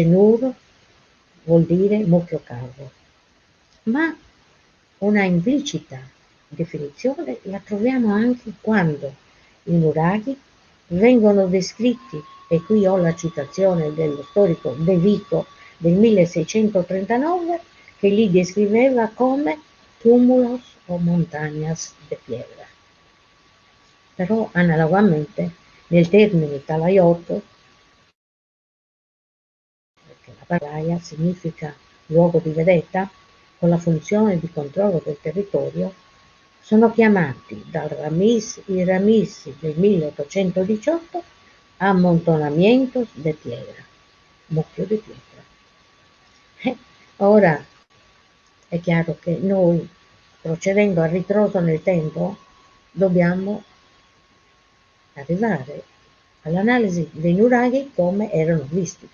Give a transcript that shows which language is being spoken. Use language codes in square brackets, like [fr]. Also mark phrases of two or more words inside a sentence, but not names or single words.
[it] nur vuol dire mucchio cavo, ma una implicita definizione la troviamo anche quando i nuraghi vengono descritti, e qui ho la citazione dello storico De Vico del 1639, che li descriveva come [es] cúmulos o montañas de piedra. [it] Però analogamente nel termine talaiotto, perché la talaia significa luogo di vedetta, con la funzione di controllo del territorio, sono chiamati dal i Ramis del 1818 [es] ammontonamientos de piedra, [it] mucchio di pietra. Ora è chiaro che noi, procedendo a ritroso nel tempo, dobbiamo arrivare all'analisi dei nuraghi come erano visti.